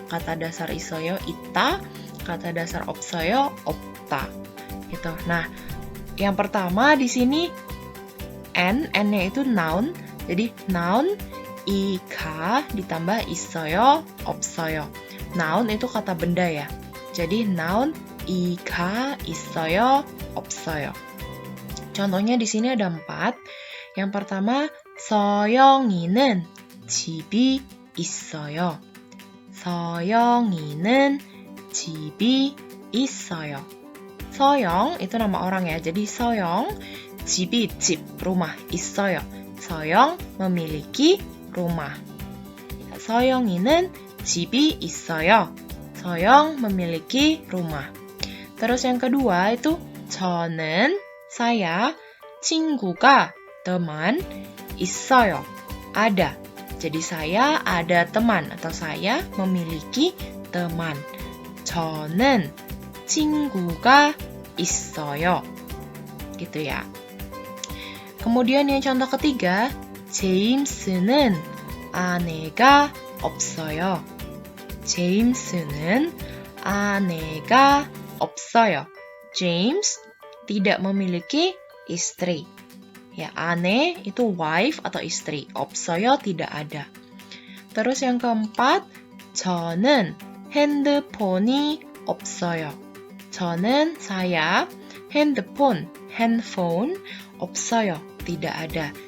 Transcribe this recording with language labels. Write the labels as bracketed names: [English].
[Indonesian] Kata dasar 있어요 있다, kata dasar 없어요 없다. Gitu. Nah, yang pertama di sini n-nya itu noun. Jadi noun 이가 ditambah 있어요, 없어요. Noun itu kata benda ya. Jadi noun 이가 있어요, 없어요. contohnya di sini ada 4. Yang pertama, [Korean] 서영이는 집이 있어요. 서영이는 집이 있어요. [Indonesian] 서영 itu nama orang ya. Jadi 서영, 집이 집, rumah, 있어요. 서영 memiliki rumah. [Korean] 서영이는 집이 있어요. [Indonesian] 서영 memiliki rumah. Terus yang kedua itu 저는, saya, 친구가, teman, 있어요, ada. Jadi saya ada teman atau saya memiliki teman. [Korean] 저는 친구가 있어요. [Indonesian] Gitu ya. Kemudian yang contoh ketiga, [Korean] 제임스는 아내가 없어요. 제임스는 아내가 없어요. [Indonesian] James tidak memiliki istri. Ya, 아내 itu wife atau istri. 없어요 tidak ada. Terus yang keempat, [Korean] 저는 핸드폰이 없어요. [Indonesian] 저는 saya, 핸드폰, handphone, 없어요 tidak ada.